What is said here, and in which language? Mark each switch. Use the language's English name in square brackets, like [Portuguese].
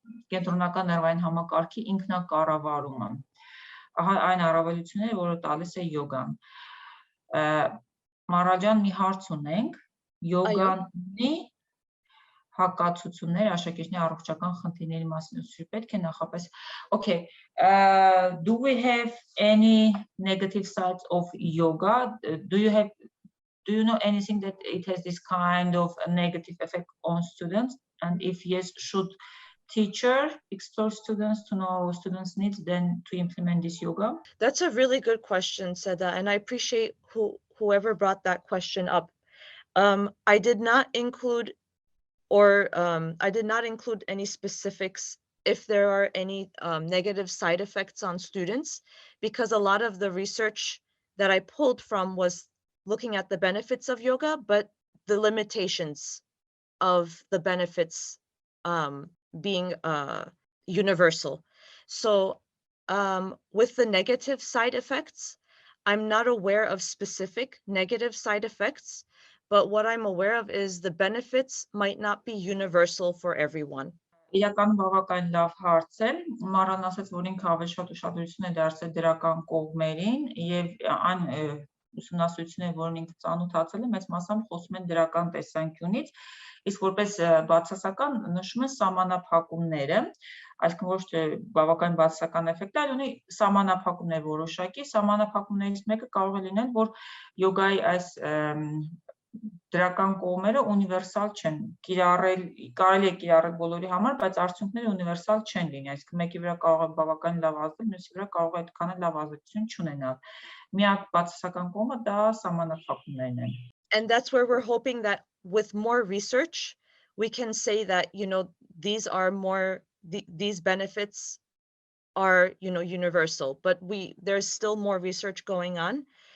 [Armenian] կենտրոնական ներվային համակարգի ինքնակառավարումը։ Ահա այն առավելությունները, որը տալիս է յոգան։ Մարաջան, մի հարց ունենք, յոգան ունի հակացություններ աշակերտների առողջական խնդիրների մասին, պետք է նախապես, [English] okay, do we have any negative sides of yoga? Do you know anything that it has this kind of a negative effect on students? And if yes, should teacher explore students to know students' needs, then to implement this yoga? That's a really good question, Seda, and I appreciate whoever brought that question up. I did not include any specifics if there are any negative side effects on students, because a lot of the research that I pulled from was looking at the benefits of yoga, but the limitations of the benefits being universal. So with the negative side effects, I'm not aware of specific negative side effects, but what I'm aware of is the benefits might not be universal for everyone. [Armenian] Իրական բավական լավ հարց է, Մարալն ասաց, որ ինքը ավելի շատ ուշադրություն է դարձել դրական կողմերին եւ այն ուսումնասիրությունները, որոնք ինքը ծանոթացել է, մեծ մասամբ խոսում են դրական տեսանկյունից, իսկ որպես բացասական նշում են սահմանափակումները, այսինքն ոչ թե բավական բացասական էֆեկտ, այլ ունի սահմանափակումներ որոշակի, սահմանափակումներից մեկը կարող է լինել, որ յոգայի այս դրական կողմերը ունիվերսալ չեն, կարելի է կիրառել բոլորի համար, բայց արդյունքները ունիվերսալ չեն լինի, այսինքն մեկի վրա կարող է բավական լավ ազդել, մյուսի վրա կարող է այդքան լավ ազդեցություն չունենալ։ Միակ բացասական կողմը դա սահմանափակումներն են։ [English] And that's where we're hoping that with more research, we can say that, these benefits are, universal, but there's still more research going on.